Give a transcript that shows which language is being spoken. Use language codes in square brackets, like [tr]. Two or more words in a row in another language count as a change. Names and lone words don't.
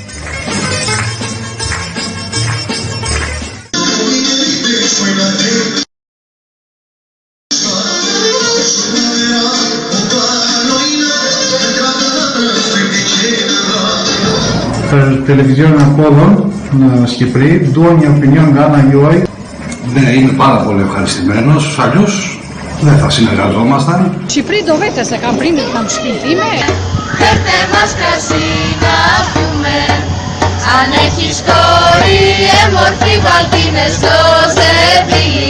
[sq] Për televizionin Apollon në Shqipëri, dua një opinion nga ana juaj. [el] Ναι, είμαι πάρα πολύ ευχαριστημένος, αλλιώς δεν θα συνεργαζόμασταν. [sq] Shqipëri do vete se kam prindit, kam shtëpinë time. [el] Φέρτε μας κρασί να πιούμε. Αν έχεις κόρη, έμορφη βαλτίνε στο ζευγάρι.